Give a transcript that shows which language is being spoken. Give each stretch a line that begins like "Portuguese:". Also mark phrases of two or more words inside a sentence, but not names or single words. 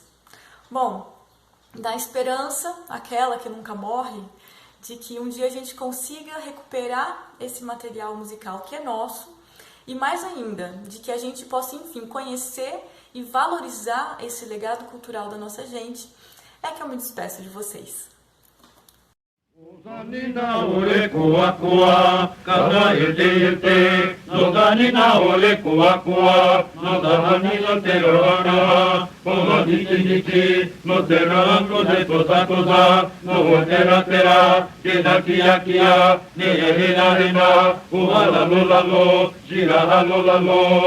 Portuguese: Bom, dá esperança, aquela que nunca morre, de que um dia a gente consiga recuperar esse material musical que é nosso e mais ainda, de que a gente possa, enfim, conhecer e valorizar esse legado cultural da nossa gente, é que eu me despeço de vocês. Noganina ole kua kua, kada ete, noganina ole kua kua, noganina terorana, no diti, no terano de tosa, no tera, kia, nehena, uhalalo, giralalo.